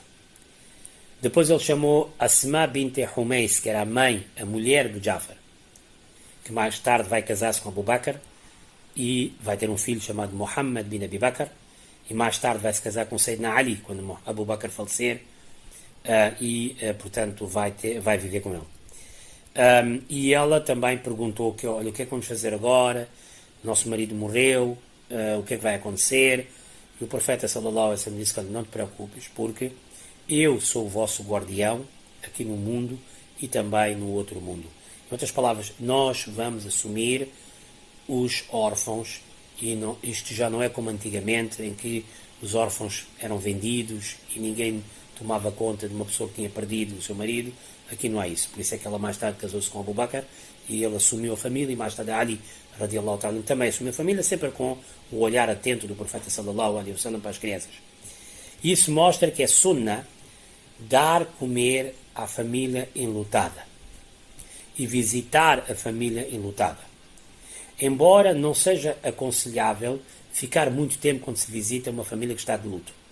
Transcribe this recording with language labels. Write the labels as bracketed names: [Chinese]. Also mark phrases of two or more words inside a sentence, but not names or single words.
[Portuguese] Depois ele chamou Asma bint Humais, que era a mulher do Jafar, que mais tarde vai casar-se com Abu Bakr e vai ter um filho chamado Muhammad bin Abi Bakr, e mais tarde vai se casar com Sayyidina Ali, quando Abu Bakr falecer, portanto vai viver com ele. E ela também perguntou que, olha, o que é que vamos fazer agora? Nosso marido morreu, o que é que vai acontecer? E o profeta [Arabic] صلى الله عليه وسلم [Portuguese] disse, não te preocupes, porque eu sou o vosso guardião aqui no mundo e também no outro mundo. Em outras palavras, nós vamos assumir os órfãos, e isto já não é como antigamente, em que os órfãos eram vendidos e ninguém tomava conta de uma pessoa que tinha perdido o seu marido. Aqui não há isso. Por isso é que ela mais tarde casou-se com Abu Bakr e ele assumiu a família, e mais tarde Ali [Arabic] رضي الله تعالى [Portuguese] também assumiu a família, sempre com o olhar atento do profeta [Arabic] صلى الله عليه وسلم [Portuguese] para as crianças. Isso mostra que é sunnah dar comer à família enlutada e visitar a família enlutada. Embora não seja aconselhável ficar muito tempo quando se visita uma família que está de luto.